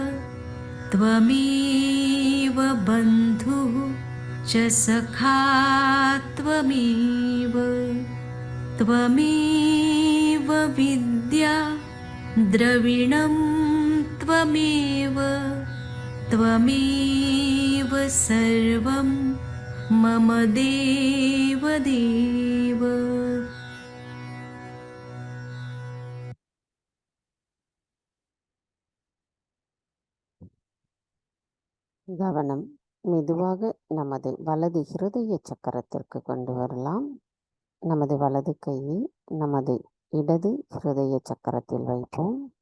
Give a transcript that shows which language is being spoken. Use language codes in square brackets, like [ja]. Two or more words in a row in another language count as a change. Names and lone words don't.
[sa] त्वमेव बन्धुः च सखा त्वमेव त्वमेव विद्या द्रविणं त्वमेव त्वमेव सर्वं मम देवदेव. [ta] கவனம் மெதுவாக நமது வலது ஹிருதய சக்கரத்திற்கு கொண்டு வரலாம். நமது வலது கையை நமது இடது ஹிருதய சக்கரத்தில் வைப்போம்.